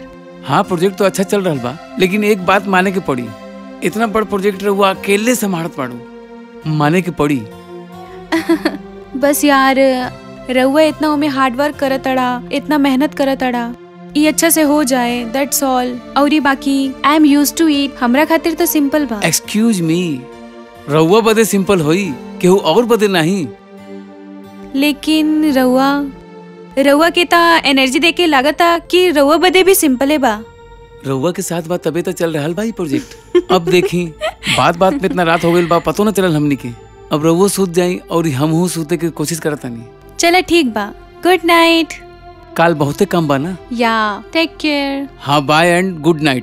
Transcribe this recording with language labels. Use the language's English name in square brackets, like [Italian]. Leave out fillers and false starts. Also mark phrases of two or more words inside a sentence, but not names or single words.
[Bhojpuri] हाँ प्रोजेक्ट तो अच्छा चल रहल बा, लेकिन एक बात माने के पड़ी, इतना बड़ प्रोजेक्ट रहुआ अकेले संभालत पाड़ू, माने के पड़ी। बस यार, रहुआ इतना उमे हार्डवर्क करत अड़ा, इतना मेहनत करत अड़ा, ये अच्छा से हो जाए, [English] that's all. [Bhojpuri] और ये बाकी [English] I am used to it. [Bhojpuri] हमरा खातिर तो सिंपल बा। एक्सक्यूज मी, रहुआ बदे सिंपल होई, केहू और बदे नहीं। लेकिन रहुआ के ता एनर्जी देके लागता कि रहुआ बदे भी सिंपल है बा। रहुआ के साथ बात तबे तो चल रहल बा ई प्रोजेक्ट। अब देखी बात बात में इतना रात हो गई बा, पतो न चलल हमनी के। अब रउओ सूत जाई और हमहू सूते के कोशिश करतानी। चला ठीक बा, [English] good night. [Bhojpuri] काल बहुते काम बा ना। [English] ya take care. हाँ bye and good night.